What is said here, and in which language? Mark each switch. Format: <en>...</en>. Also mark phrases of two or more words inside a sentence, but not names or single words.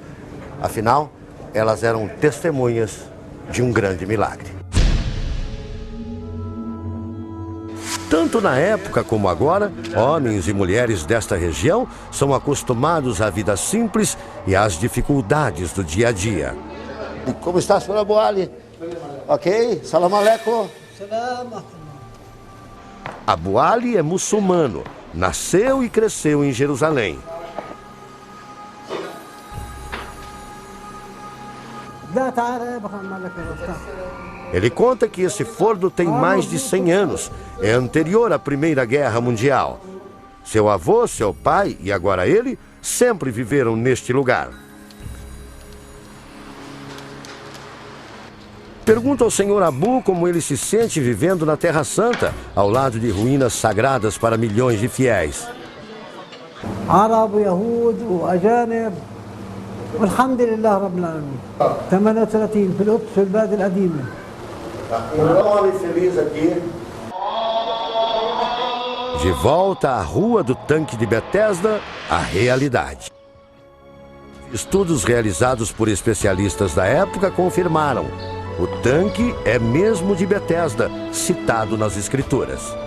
<pt>Afinal, elas eram testemunhas de um grande milagre. Tanto na época como agora, homens e mulheres desta região são acostumados à vida simples e às dificuldades do dia a dia. Como está, senhora Abu Ali? Ok?</pt> <ar>سلام عليكم.</ar> <pt>Abu Ali é muçulmano, nasceu e cresceu em Jerusalém. Ele conta que esse forno tem mais de 100 anos, é anterior à Primeira Guerra Mundial. Seu avô, seu pai e agora ele sempre viveram neste lugar. Pergunta ao senhor Abu como ele se sente vivendo na Terra Santa, ao lado de ruínas sagradas para milhões de fiéis.</pt> <ar>عرب ويهود وأجانب والحمد لله رب العالمين 38 في القدس في البلد القديمة.</ar> <pt>Feliz aqui. De volta à rua do tanque de Betesda, a realidade. Estudos realizados por especialistas da época confirmaram: o tanque é mesmo de Betesda, citado nas Escrituras.</pt>